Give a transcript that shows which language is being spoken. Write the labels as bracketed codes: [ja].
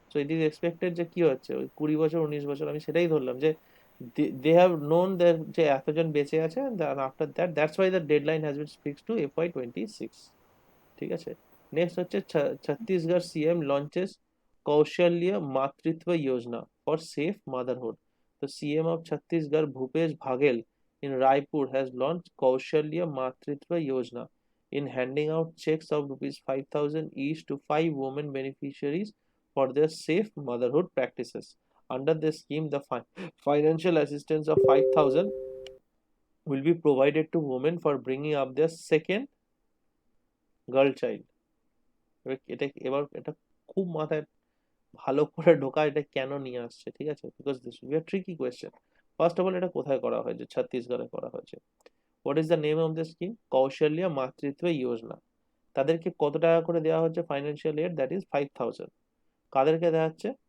[en] so it is expected [bn] যে কি হচ্ছে, ওই 20 বছর 19 বছর, আমি সেটাই ধরলাম যে [en] they have known [bn] যে এতজন বেঁচে আছে, [en] after that that's why the deadline has been fixed to FY26, [bn] ঠিক আছে? [en] Next হচ্ছে Chhattisgarh CM launches Kaushalya Matritva Yojana for safe motherhood. The CM of Chhattisgarh, Bhupesh Baghel, in Raipur has launched Kaushalya Matritva Yojana in handing out checks of rupees 5,000 each to 5 women beneficiaries for their safe motherhood practices. Under this scheme, the financial assistance of 5,000 will be provided to women for bringing up their second girl child. [bn] এটা খুব মাথায় ভালো করে ঢোকা, এটা কেন নিয়ে আসছে, ঠিক আছে? [en] Because this will be a tricky question. First of all, [bn] এটা কোথায় করা হয়েছে? ছত্তিশগড়ে করা হয়েছে। [en] What is the name of the scheme? [bn] কৌশল্য মাতৃত্ব যোজনা। তাদেরকে কত টাকা করে দেওয়া হচ্ছে [en] Financial aid? That is [bn] 5,000। কাদেরকে দেওয়া হচ্ছে?